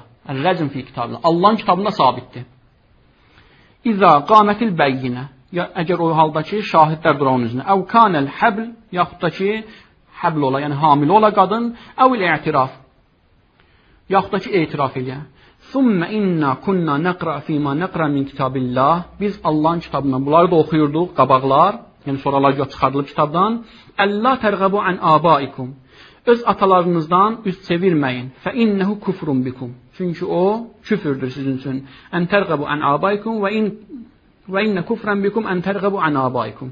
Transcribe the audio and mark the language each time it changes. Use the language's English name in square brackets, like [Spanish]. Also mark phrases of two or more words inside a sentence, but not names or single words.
[Arabic] رجم في كتاب الله. [Azerbaijani] Allahın kitabında sabitdir. [Arabic] إذا قامت البينة. [Azerbaijani] Ya əgər o halda ki, şahidlər dura onun üzünə. [Arabic] أو كان الحبل, [Azerbaijani] yaxud da ki, həbl ola, yəni hamilə ola qadın, [Arabic] أو الاعتراف. [Azerbaijani] Yaxud da ki, etiraf eləyə. [Arabic] ثم إنا كنا نقرأ فيما نقرأ من كتاب الله. [Azerbaijani] Biz Allahın kitabından bunları da oxuyurduq, qabaqlar. yəni sonralar çıxarılıb kitabdan. [Arabic] ألا ترغبوا عن آبائكم. [Azerbaijani] Öz atalarınızdan üz çevirməyin. [Arabic] فإنه كفر بكم. [Azerbaijani] Çünki o küfürdür sizin üçün. [Arabic] أن ترغبوا عن آبائكم وإن كفرا بكم أن ترغبوا عن آبائكم.